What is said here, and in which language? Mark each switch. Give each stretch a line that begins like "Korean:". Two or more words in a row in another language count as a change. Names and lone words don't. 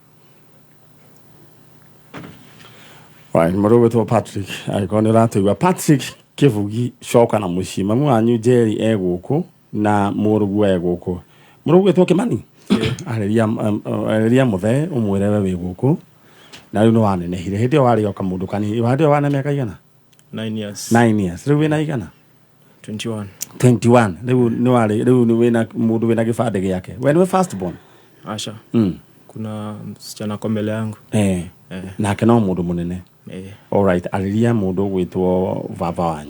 Kikuyu: Right, mũrũgĩtwo Patrick agĩkorwo nĩ ũratũigua Patrick Kĩbugi coka na mũciĩ mamu wanyu Jerry egũkũ na mũrũguo egũkũ mũrũgĩtwo Kĩmani arĩria mũthee ũmwĩre we wĩ gũkũ na rĩu nĩ wanenehire hĩndĩ ĩyo warĩ o kamũndũ kanini hĩndĩ ĩyo wana mĩaka igana
English: 9 years
Kikuyu: rĩu wĩna igana 21 rĩu nĩ wĩna mũndũ wĩna gĩbandĩ gĩake we nĩwe
English: first born
Swahili: Asha kuna msichana kwa mbele yangu
Kikuyu: nake no mũndũ mũnene alright arĩria mũndũ gwĩtwo baba wanyu